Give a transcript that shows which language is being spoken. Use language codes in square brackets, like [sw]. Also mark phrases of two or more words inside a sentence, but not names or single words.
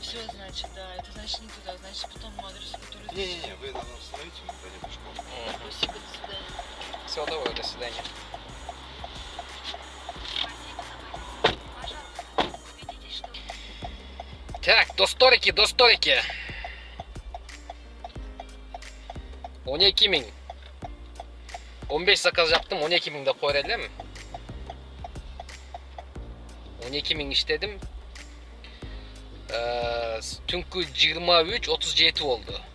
[ru] Все, значит, да, это значит не туда, значит потом адрес, который... Не-не-не, вы нам остановите, мы пойдем пешком. Спасибо, до свидания. Всего доброго, до свидания. Пожалуйста, убедитесь, что... Так, до сторики. 12 миң. [ky] 15 заказ жаптым, 12 миң деп коер элем. 12 миң иштедим. Түнкү 23:37 болду.